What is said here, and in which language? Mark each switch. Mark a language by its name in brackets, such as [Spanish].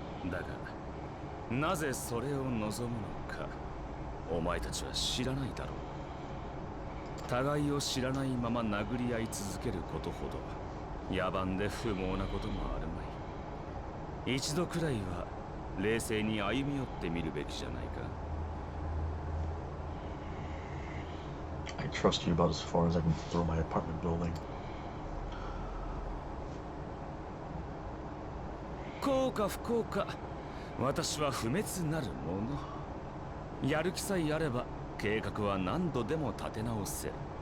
[Japanese] だがなぜそれを望むのかお前たちは知らないだろう。互いを知らないまま殴り合い続けることほど野蛮で不毛なこともあるまい。一度くらいは冷静に歩み寄ってみるべきじゃないか。 [English] I trust you about as far as I can throw my apartment building. [Japanese] 幸か不幸か私は不滅なるもの。やる気さえあれば計画は何度でも立て直せる。